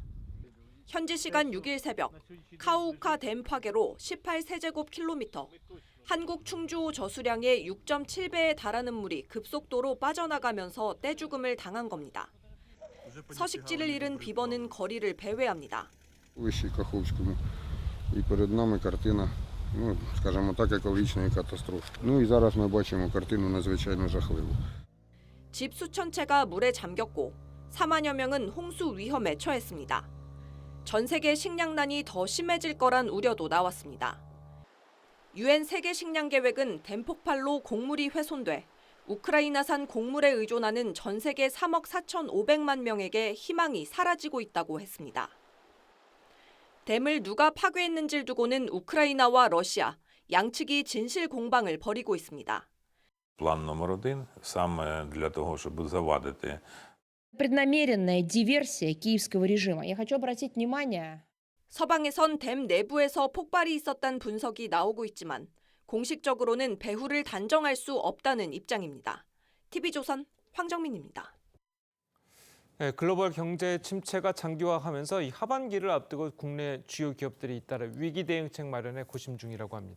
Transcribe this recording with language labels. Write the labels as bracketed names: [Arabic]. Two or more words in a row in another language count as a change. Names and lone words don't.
[Korean] 현지 시간 6일 새벽, 카호우카 댐 파괴로 18세제곱킬로미터, 한국 충주호 저수량의 6.7배에 달하는 물이 급속도로 빠져나가면서 떼죽음을 당한 겁니다. 서식지를 잃은 비버는 거리를 배회합니다. [Ukrainian] Вище Каховському. І перед нами картина, скажімо так, екологічної катастрофи. І зараз ми бачимо картину надзвичайно жахливу. [Korean] 집 수천 채가 물에 잠겼고 4만여 명은 홍수 위험에 처했습니다. 전 세계 식량난이 더 심해질 거란 우려도 나왔습니다. 유엔 세계 식량 계획은 댐 폭발로 곡물이 훼손돼 우크라이나산 곡물에 의존하는 전 세계 3억 4,500만 명에게 희망이 사라지고 있다고 했습니다. 댐을 누가 파괴했는지를 두고는 우크라이나와 러시아, 양측이 진실 공방을 벌이고 있습니다. [Ukrainian] План номер 1 саме для того, щоб завадити [Russian] Преднамеренная диверсия киевского режима. Я хочу обратить внимание. [Korean] 서방에선 댐 내부에서 폭발이 있었다는 분석이 나오고 있지만 공식적으로는 배후를 단정할 수 없다는 입장입니다. TV조선 황정민입니다. 네, 글로벌 경제 침체가 장기화하면서 이 하반기를 앞두고 국내 주요 기업들이 잇따라 위기 대응책 마련에 고심 중이라고 합니다.